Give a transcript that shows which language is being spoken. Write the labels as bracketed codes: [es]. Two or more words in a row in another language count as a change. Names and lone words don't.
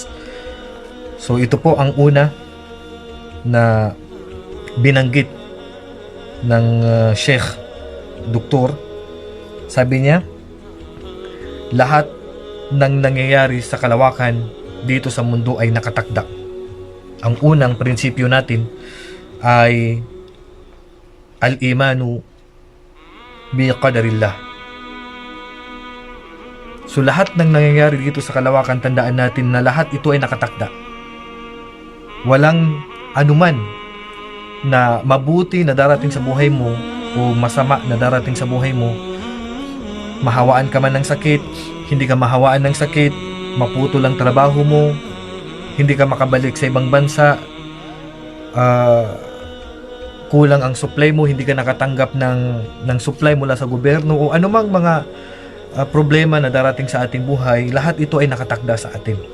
[tl] So ito po ang una na binanggit ng Sheikh Doktor. Sabi niya, lahat ng nangyayari sa kalawakan dito sa mundo ay nakatakda. Ang unang prinsipyo natin ay [ar] الإيمان بقدر الله. [tl] So lahat ng nangyayari dito sa kalawakan, tandaan natin na lahat ito ay nakatakda. Walang anuman na mabuti na darating sa buhay mo o masama na darating sa buhay mo. Mahawaan ka man ng sakit, hindi ka mahawaan ng sakit, maputol ang trabaho mo, hindi ka makabalik sa ibang bansa, kulang ang supply mo, hindi ka nakatanggap ng supply mula sa gobyerno, o anumang mga problema na darating sa ating buhay, lahat ito ay nakatakda sa atin.